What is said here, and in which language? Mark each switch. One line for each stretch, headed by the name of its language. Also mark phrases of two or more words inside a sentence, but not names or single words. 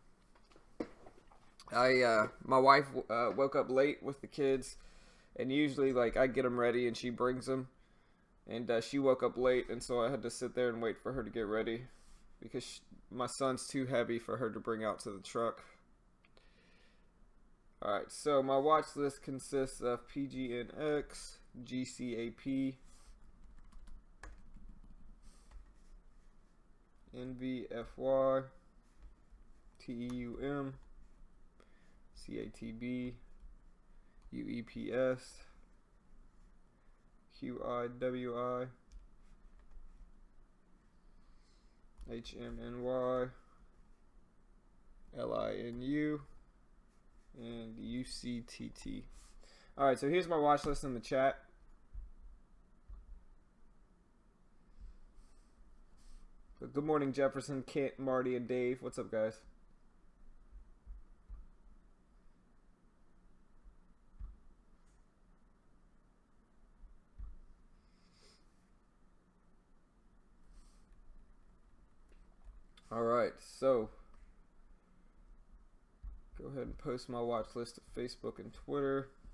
English: My wife woke up late with the kids, and usually, like, I get them ready and she brings them. And she woke up late, and so I had to sit there and wait for her to get ready because my son's too heavy for her to bring out to the truck. Alright, so my watch list consists of PGNX, GCAP, NVFY, TEUM, CATB, UEPS, QIWI, HMNY, LINU, and UCTT. Alright, so here's my watch list in the chat. So good morning, Jefferson, Kent, Marty, and Dave. What's up, guys? Alright, so go ahead and post my watch list to Facebook and Twitter.